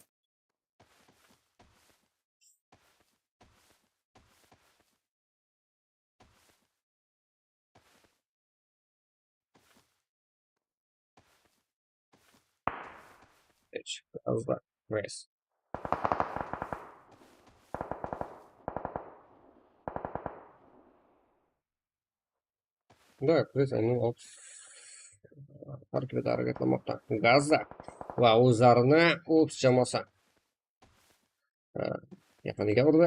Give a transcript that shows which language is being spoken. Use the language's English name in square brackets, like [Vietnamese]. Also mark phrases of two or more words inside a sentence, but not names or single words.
[Uzbek] Gazda. Race. [Russian] Да, кстати, ну, [Uzbek] tarkibida harakatlanmoqda. Gazda va o'zlarini o'z jamoasi yaqiniga urdi.